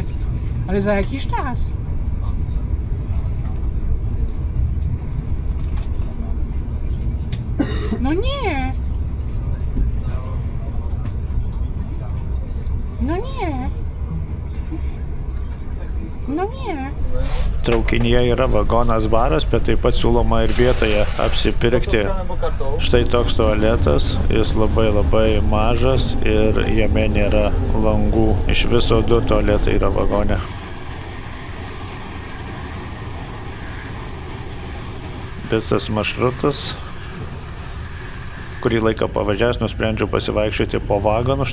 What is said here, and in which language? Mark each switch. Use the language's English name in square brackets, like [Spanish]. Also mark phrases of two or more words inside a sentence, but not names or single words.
[Polish] Ale za jakiś czas. No nie. No nie. No nie. [Lithuanian] Traukinyje yra vagonas baras, bet taip pat siūloma ir vietoje apsipirkti. Štai toks tualetas, jis labai mažas ir jame nėra langų. Iš viso 2 tualetai yra vagone. Visas maršrutas, kurį laiką pavažiavęs, nusprendžiau pasivaikščioti po vagonų.